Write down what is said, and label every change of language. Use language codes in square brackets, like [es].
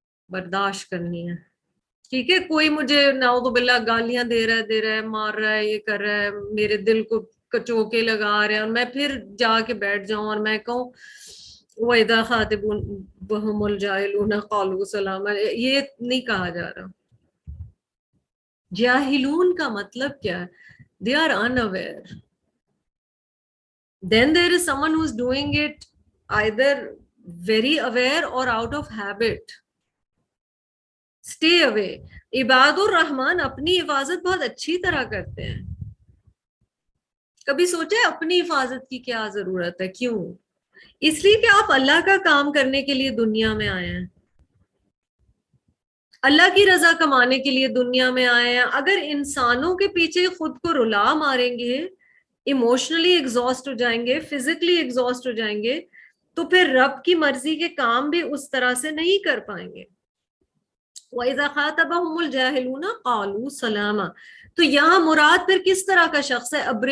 [ur] برداشت کرنی ہے، ٹھیک ہے؟ کوئی مجھے نعوذ باللہ گالیاں دے رہا ہے، مار رہا ہے، یہ کر رہا ہے، میرے دل کو کچوکے لگا رہے ہیں، اور میں پھر جا کے بیٹھ جاؤں اور میں کہوں [ar] وَإِذَا خَاطَبَهُمُ الْجَاهِلُونَ قَالُوا سَلَامًا، [ur] یہ نہیں کہا جا رہا۔ جاہلون کا مطلب کیا ہے؟ [en] They are unaware. Then there is someone who's doing it either very aware or out of habit. Stay away. [ur] عباد الرحمن اپنی حفاظت بہت اچھی طرح کرتے ہیں، کبھی سوچے اپنی حفاظت کی کیا ضرورت ہے؟ کیوں؟ اس لیے کہ آپ اللہ کا کام کرنے کے لیے دنیا میں آئے ہیں، اللہ کی رضا کمانے کے لیے دنیا میں آئے ہیں۔ اگر انسانوں کے پیچھے خود کو رلا ماریں گے، ایموشنلی ایگزاسٹ ہو جائیں گے، فزیکلی ایگزاسٹ ہو جائیں گے، تو پھر رب کی مرضی کے کام بھی اس طرح سے نہیں کر پائیں گے۔ [ar] وَإِذَا خَاطَبَهُمُ الْجَاهِلُونَ قَالُوا سَلَامًا، [ur] تو یہاں مراد پھر کس طرح کا شخص ہے؟